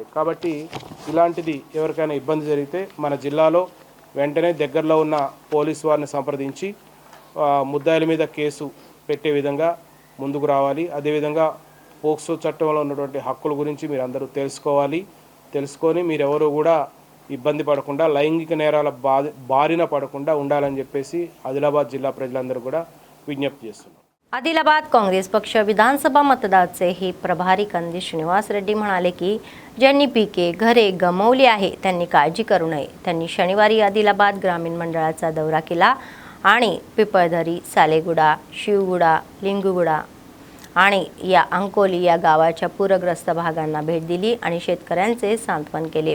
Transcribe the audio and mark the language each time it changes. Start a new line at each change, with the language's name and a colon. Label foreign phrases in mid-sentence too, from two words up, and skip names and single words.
Telugu: కాబట్టి ఇలాంటిది ఎవరికైనా ఇబ్బంది జరిగితే మన జిల్లాలో వెంటనే దగ్గరలో ఉన్న పోలీసు వారిని సంప్రదించి ముద్దాయిల మీద కేసు పెట్టే విధంగా ముందుకు రావాలి. అదేవిధంగా పోక్సో చట్టంలో ఉన్నటువంటి హక్కుల గురించి మీరు అందరూ తెలుసుకొని మీరెవరూ కూడా ఇబ్బంది పడకుండా, లైంగిక నేరాల బారిన పడకుండా ఉండాలని చెప్పేసి ఆదిలాబాద్ జిల్లా प्रजలందరూ కూడా విజ్ఞప్తి చేస్తున్నారు.
Marathi: आदिलाबाद काँग्रेस पक्ष विधानसभा मतदारचे हे प्रभारी कंदी श्रीनिवास रेड्डी म्हणाले की ज्यांनी पिके घरे गमावली आहे त्यांनी काळजी करू नये. त्यांनी शनिवारी आदिलाबाद ग्रामीण मंडळाचा दौरा केला आणि पिपळदरी, सालेगुडा, शिवगुडा, लिंगुगुडा आणि या अंकोली या गावाच्या पूरग्रस्त भागांना भेट दिली आणि शेतकऱ्यांचे सांत्वन केले.